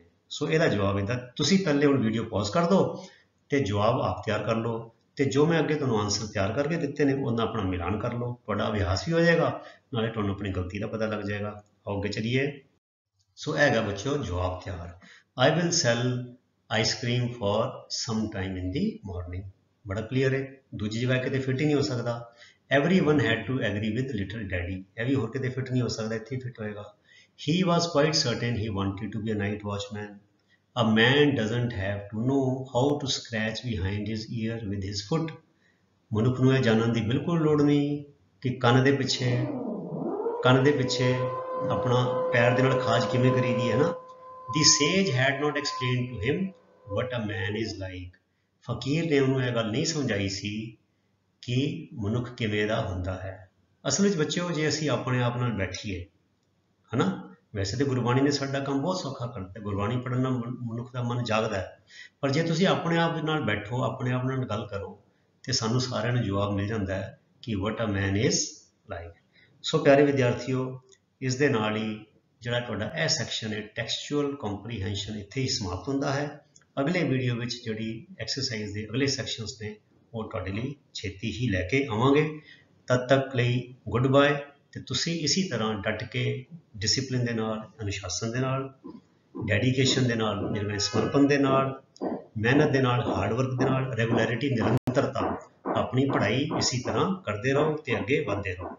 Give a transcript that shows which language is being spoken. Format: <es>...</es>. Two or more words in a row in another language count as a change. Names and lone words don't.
<pa>ਸੋ ਇਹਦਾ ਜਵਾਬ ਇਹਦਾ, ਤੁਸੀਂ ਪਹਿਲੇ ਹੁਣ</pa> <en>video pause</en> <pa>ਕਰ ਦਿਓ ਤੇ ਜਵਾਬ ਆਪ ਤਿਆਰ ਕਰ ਲਓ, ਤੇ ਜੋ ਮੈਂ ਅੱਗੇ ਤੁਹਾਨੂੰ ਆਨਸਰ ਤਿਆਰ ਕਰਕੇ ਦਿੱਤੇ ਨੇ ਉਹਨਾਂ ਆਪਣਾ ਮਿਲਾਨ ਕਰ ਲਓ, ਤੁਹਾਡਾ ਅਭਿਆਸ ਵੀ ਹੋ ਜਾਏਗਾ, ਨਾਲੇ ਤੁਹਾਨੂੰ ਆਪਣੀ ਗਲਤੀ ਦਾ ਪਤਾ ਲੱਗ ਜਾਏਗਾ। ਆਓ ਅੱਗੇ ਚਲੀਏ। ਸੋ ਇਹ ਹੈਗਾ ਬੱਚਿਓ ਜਵਾਬ ਤਿਆਰ।</pa> <en>I will sell ice cream for some time in the morning,</en> <pa>ਬੜਾ ਕਲੀਅਰ ਹੈ, ਦੂਜੀ ਜਗ੍ਹਾ ਕਿਤੇ ਫਿੱਟ ਹੀ ਨਹੀਂ ਹੋ ਸਕਦਾ।</pa> <en>everyone had to agree with little daddy,</en> <pa>ਇਹ ਵੀ ਹੋਰ ਕਿਤੇ ਫਿੱਟ ਨਹੀਂ ਹੋ ਸਕਦਾ, ਇੱਥੇ ਫਿੱਟ ਹੋਏਗਾ।</pa> <en>he was quite certain he wanted to be a night watchman, a man doesn't have to know how to scratch behind his ear with his foot,</en> <pa>ਮਨੁੱਖ ਨੂੰ ਇਹ ਜਾਣਨ ਦੀ ਬਿਲਕੁਲ ਲੋੜ ਨਹੀਂ ਕਿ ਕੰਨ ਦੇ ਪਿੱਛੇ ਆਪਣਾ ਪੈਰ ਦੇ ਨਾਲ ਖਾਜ ਕਿਵੇਂ ਕਰੀਦੀ ਹੈ ਨਾ।</pa> <en>the sage had not explained to him what a man is like,</en> <pa>ਫਕੀਰ ਨੇ ਉਹਨੂੰ ਇਹ ਗੱਲ ਨਹੀਂ ਸਮਝਾਈ ਸੀ ਕਿ ਮਨੁੱਖ ਕਿਵੇਂ ਦਾ ਹੁੰਦਾ ਹੈ। ਅਸਲ ਵਿੱਚ ਬੱਚਿਓ ਜੇ ਅਸੀਂ ਆਪਣੇ ਆਪ ਨਾਲ ਬੈਠੀਏ, ਹੈ ਨਾ, ਵੈਸੇ ਤਾਂ ਗੁਰਬਾਣੀ ਨੇ ਸਾਡਾ ਕੰਮ ਬਹੁਤ ਸੌਖਾ ਕਰ ਦਿੱਤਾ, ਗੁਰਬਾਣੀ ਪੜ੍ਹਨ ਨਾਲ ਮਨੁੱਖ ਦਾ ਮਨ ਜਾਗਦਾ ਹੈ, ਪਰ ਜੇ ਤੁਸੀਂ ਆਪਣੇ ਆਪ ਨਾਲ ਬੈਠੋ, ਆਪਣੇ ਆਪ ਨਾਲ ਗੱਲ ਕਰੋ ਤੇ ਸਾਨੂੰ ਸਾਰਿਆਂ ਨੂੰ ਜਵਾਬ ਮਿਲ ਜਾਂਦਾ ਹੈ ਕਿ</pa> <en>what a man is like।</en> <pa>ਸੋ ਪਿਆਰੇ ਵਿਦਿਆਰਥੀਓ, ਇਸ ਦੇ ਨਾਲ ਹੀ ਜਿਹੜਾ ਤੁਹਾਡਾ ਇਹ ਸੈਕਸ਼ਨ ਹੈ</pa> <en>textual comprehension</en> <pa>ਇੱਥੇ ਹੀ ਸਮਾਪਤ ਹੁੰਦਾ ਹੈ। ਅਗਲੇ ਵੀਡੀਓ ਵਿੱਚ ਜਿਹੜੀ ਐਕਸਰਸਾਈਜ਼ ਦੇ ਅਗਲੇ ਸੈਕਸ਼ਨਸ ਨੇ ਉਹ ਤੁਹਾਡੇ ਲਈ ਛੇਤੀ ਹੀ ਲੈ ਕੇ ਆਵਾਂਗੇ। ਤਦ ਤੱਕ ਲਈ</pa> <en>good bye,</en> <pa>ਤੇ ਤੁਸੀਂ ਇਸੇ ਤਰ੍ਹਾਂ ਡਟ ਕੇ ਡਿਸਿਪਲਿਨ ਦੇ ਨਾਲ, ਅਨੁਸ਼ਾਸਨ ਦੇ ਨਾਲ, ਡੈਡੀਕੇਸ਼ਨ ਦੇ ਨਾਲ, ਸਮਰਪਣ ਦੇ ਨਾਲ, ਮਿਹਨਤ ਦੇ ਨਾਲ,</pa> <en>hard work</en> <pa>ਦੇ ਨਾਲ, ਰੈਗੂਲੈਰਿਟੀ, ਨਿਰੰਤਰਤਾ ਆਪਣੀ ਪੜ੍ਹਾਈ ਇਸੇ ਤਰ੍ਹਾਂ ਕਰਦੇ ਰਹੋ ਤੇ ਅੱਗੇ ਵਧਦੇ ਰਹੋ।</pa>